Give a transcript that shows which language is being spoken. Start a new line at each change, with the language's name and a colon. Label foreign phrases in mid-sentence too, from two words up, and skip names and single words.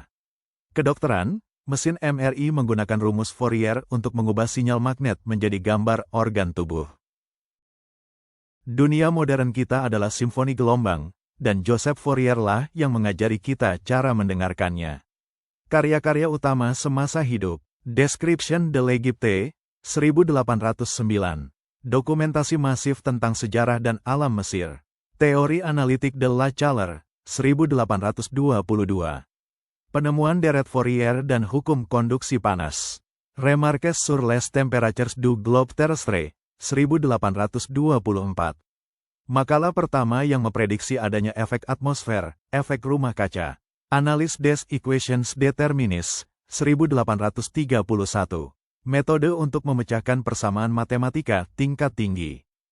Indonesian: Kedokteran, mesin MRI menggunakan rumus Fourier untuk mengubah sinyal magnet menjadi gambar organ tubuh. Dunia modern kita adalah simfoni gelombang, dan Joseph Fourier lah yang mengajari kita cara mendengarkannya. Karya-karya utama semasa hidup, Description de l'Égypte, 1809. Dokumentasi masif tentang sejarah dan alam Mesir. Teori analitik de La Chaleur, 1822. Penemuan deret Fourier dan hukum konduksi panas. Remarques sur les températures du globe terrestre, 1824. Makalah pertama yang memprediksi adanya efek atmosfer, efek rumah kaca. Analyse des équations déterministes, 1831. Metode untuk memecahkan persamaan matematika tingkat tinggi.